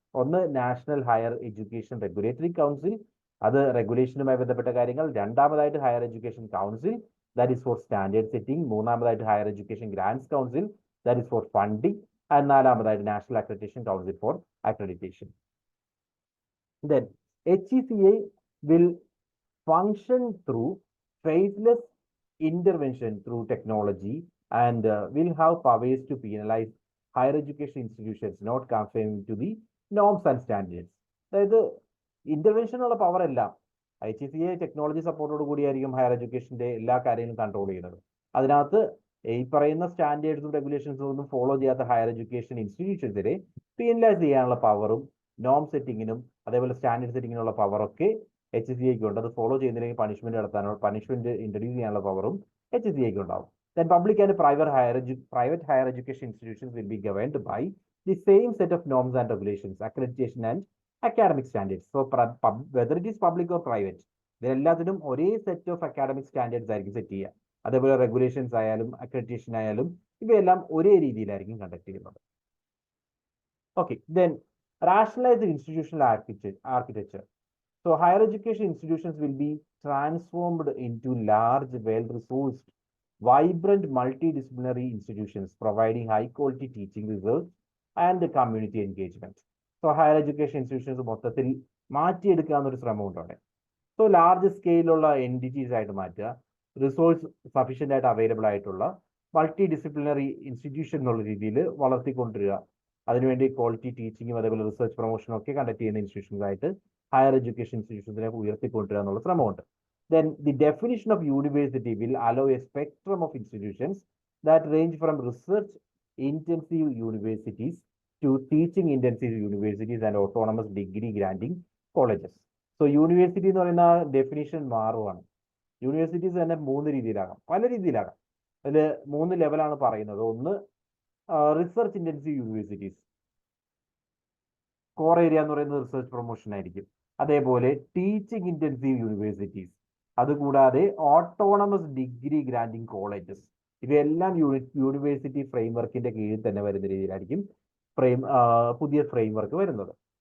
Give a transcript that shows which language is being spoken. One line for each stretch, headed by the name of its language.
Malayalam: ഒന്ന് national higher education regulatory council, അത് റെഗുലേഷനുമായി ബന്ധപ്പെട്ട കാര്യങ്ങൾ. രണ്ടാമതായിട്ട്
English: Higher education council, that is for standard setting.
Malayalam: മൂന്നാമതായിട്ട്
English: Higher education grants council, that is for funding. And
Malayalam: നാലാമതായിട്ട്
English: National accreditation council for accreditation. Then HECA will function through faceless intervention through technology and will have powers to penalize higher education institutions not conforming to the norms and standards.
Malayalam: അതായത് ഇന്റർവെൻഷനുള്ള power എല്ലാം HECA technology സപ്പോർട്ടോട് കൂടിയായിരിക്കും higher എഡ്യൂക്കേഷന്റെ എല്ലാ കാര്യങ്ങളും control ചെയ്യുന്നത്. അതിനകത്ത് ഈ പറയുന്ന സ്റ്റാൻഡേർഡ്സും റെഗുലേഷൻസും ഒന്നും ഫോളോ ചെയ്യാത്ത ഹയർ എഡ്യൂക്കേഷൻ ഇൻസ്റ്റിറ്റ്യൂഷൻസിനെ പീനലൈസ് ചെയ്യാനുള്ള പവറും നോം സെറ്റിങ്ങിനും അതേപോലെ സ്റ്റാൻഡേർഡ് സെറ്റിങ്ങിനുള്ള പവറൊക്കെ HECAക്ക് ഉണ്ട്. അത് ഫോളോ ചെയ്യുന്നില്ലെങ്കിൽ പണിഷ്മെന്റ് ഇൻട്രൊഡ്യൂസ് ചെയ്യാനുള്ള പവറും HECAക്ക് ഉണ്ടാവും.
English: Then public and private higher education institutions will be governed by the same set of norms and regulations, accreditation and academic standards. So whether it is public or private,
Malayalam: ഇതെല്ലാത്തിനും ഒരേ
English: set of academic standards
Malayalam: ആയിരിക്കും
English: set
Malayalam: ചെയ്യുക. അതേപോലെ regulations ആയാലും accreditation ആയാലും ഇവയെല്ലാം ഒരേ രീതിയിലായിരിക്കും conduct ചെയ്യുന്നത്.
English: Okay, then rationalized institutional architecture. So higher education institutions will be transformed into large, well-resourced, vibrant, multidisciplinary institutions providing high-quality teaching, research, and community engagement. So higher education institutions
Malayalam: മൊത്തത്തിൽ മാറ്റിയെടുക്കാവുന്ന ഒരു ശ്രമം ഉണ്ട്. So large സ്കെയിലുള്ള entities ആയിട്ട് മാറ്റുക, resource sufficient ആയിട്ട് available ആയിട്ടുള്ള multi disciplinary institution എന്നുള്ള രീതിയിൽ വളർത്തിക്കൊണ്ടിരിക. അതിനുവേണ്ടി ക്വാളിറ്റി ടീച്ചിങ്ങും അതേപോലെ റിസർച്ച് പ്രൊമോഷനും ഒക്കെ കണ്ടക്ട് ചെയ്യുന്ന ഇൻസ്റ്റിറ്റ്യൂഷൻസ് ആയിട്ട് ഹയർ എഡ്യൂക്കേഷൻ ഇൻസ്റ്റിറ്റ്യൂഷൻസിനെ ഉയർത്തിക്കൊണ്ടുവരിക എന്നുള്ള ശ്രമമുണ്ട്.
English: Then the definition of university will allow a spectrum of institutions that range from research intensive universities to teaching intensive universities and autonomous degree granting colleges.
Malayalam: So university എന്ന് പറയുന്ന definition മാറുവാണ്. Universities തന്നെ 3 രീതിയിലാകാം, പല രീതിയിലാകാം. അതിൽ 3 ലെവലാണ് പറയുന്നത്. ഒന്ന് research intensive universities, core area എന്ന് പറയുന്നത് റിസർച്ച് പ്രൊമോഷൻ ആയിരിക്കും. അതേപോലെ ടീച്ചിങ് ഇന്റൻസീവ് യൂണിവേഴ്സിറ്റീസ്, അതുകൂടാതെ ഓട്ടോണമസ് ഡിഗ്രി ഗ്രാൻഡിങ് കോളേജസ്, ഇവയെല്ലാം യൂണിവേഴ്സിറ്റി ഫ്രെയിംവർക്കിന്റെ കീഴിൽ തന്നെ വരുന്ന രീതിയിലായിരിക്കും പുതിയ ഫ്രെയിംവർക്ക് വരുന്നത്.